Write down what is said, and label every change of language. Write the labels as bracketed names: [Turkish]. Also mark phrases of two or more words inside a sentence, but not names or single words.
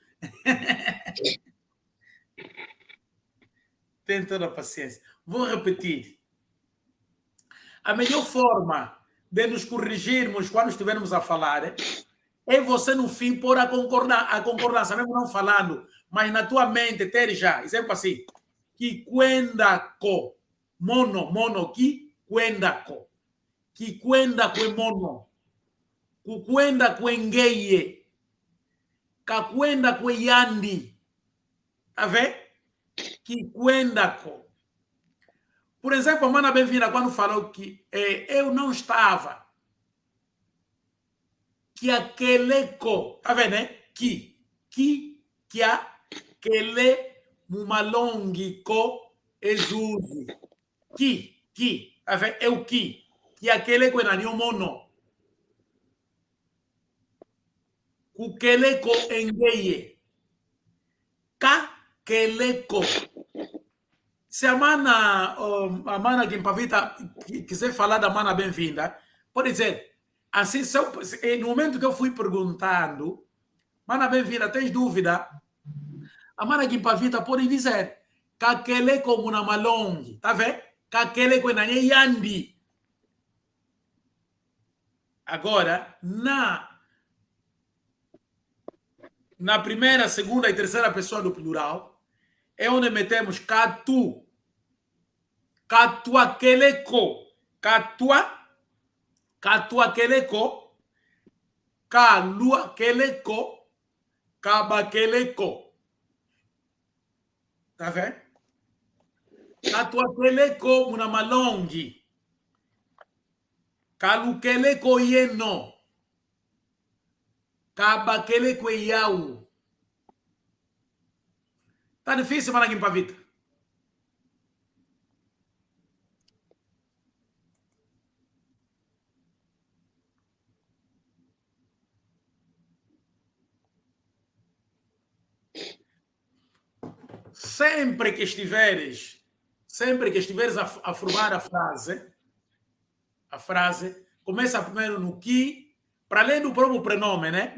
[Portuguese] Tenho toda a paciência. Vou repetir. A melhor forma de nos corrigirmos quando estivermos a falar é você, no fim, pôr a concordância, mesmo não falando, mas na tua mente ter já. Exemplo assim. [Kongo] Que kwenda ko. Mono ki kwenda ko. Que kwenda ko é mono. Kukwenda ko é ngeye. Kakwenda ko é yandi. [Portuguese] Tá vendo? [Kongo] Que kwenda ko. [Portuguese] Por exemplo, a Mana Bem-vinda, quando falou que eu não estava, que aquele ko, tá vendo, né? Que aquele [Kongo] mumalongi ko exuzi. [Portuguese] ki. É o ki. Que é aquele que é o mono. [Kongo] Kukeleko engeye. Kakeleko. [Portuguese] Se a mana Gimpavita quiser falar da mana bem-vinda, pode dizer, assim, no momento que eu fui perguntando, mana bem-vinda, tens dúvida? A mana Gimpavita pode dizer, [Kongo] kakeleko muna malongi, [Portuguese] tá vendo? [Kongo] Kakeleko na yandi. [Portuguese] Agora, na primeira, segunda e terceira pessoa do plural, é onde metemos katu. [Kongo] Katuakeleko. Katuakeleko. Kaluakeleko. Kabakeleko. Tá vendo? Katuakeleko muna malongi. Kalukeleko yeno. Kabakeleko yau. [Portuguese] Tá difícil, mana Gimpavita? Sempre que estiveres a formar a frase, começa primeiro no que, para além do próprio prenome, né?